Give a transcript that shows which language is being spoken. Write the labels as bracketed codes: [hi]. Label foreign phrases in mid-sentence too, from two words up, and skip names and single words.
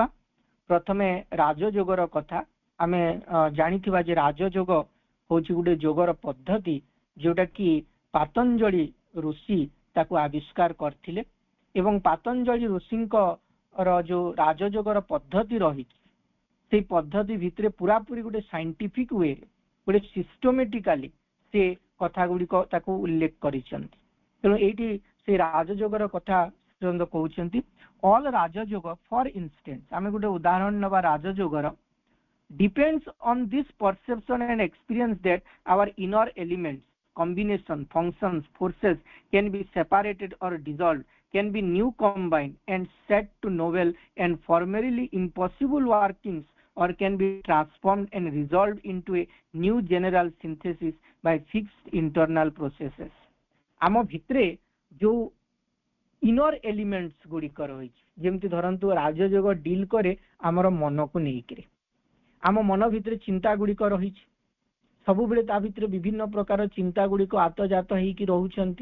[or] ପ୍ରଥମେ ରାଜଯୋଗର କଥା ଆମେ ଜାଣିଥିବା ଯେ ରାଜଯୋଗ ହଉଛି ଗୋଟେ ଯୋଗର ପଦ୍ଧତି ଯୋଉଟା କି ପାତଞ୍ଜଳି ଋଷି ତାକୁ ଆବିଷ୍କାର କରିଥିଲେ ଏବଂ ପାତଞ୍ଜଳି ଋଷିଙ୍କର ଯୋଉ ରାଜଯୋଗର ପଦ୍ଧତି ରହିଛି ସେଇ ପଦ୍ଧତି ଭିତରେ ପୁରାପୁରି ଗୋଟେ [en] scientific wayre [or] ଗୋଟେ ସିଷ୍ଟମେଟିକାଲି ସେ କଥା ଗୁଡିକ ତାକୁ ଉଲ୍ଲେଖ କରିଛନ୍ତି। ତେଣୁ ଏଇଠି ସେ ରାଜଯୋଗର କଥା କହୁଛନ୍ତି। [en] All Rajayoga for instance, [or] ଆମେ ଗୋଟେ ଉଦାହରଣ ନେବା ରାଜଯୋଗର, [en] depends on this perception and experience that our inner elements, combination, functions, forces can be separated or dissolved, can be new combined and set to novel and formerly impossible workings, or can be transformed and resolved into a new general synthesis by fixed internal processes। [or] ଆମ ଭିତରେ ଯୋଉ [en] inner elements [or] ଗୁଡିକ ରହିଛି, ଯେମିତି ଧରନ୍ତୁ ରାଜଯୋଗ ଡିଲ୍ କରେ ଆମର ମନକୁ ନେଇକିରି। ଆମ ମନ ଭିତରେ ଚିନ୍ତା ଗୁଡିକ ରହିଛି, ସବୁବେଳେ ତା ଭିତରେ ବିଭିନ୍ନ ପ୍ରକାର ଚିନ୍ତା ଗୁଡିକ ଆତଜାତ ହେଇକି ରହୁଛନ୍ତି।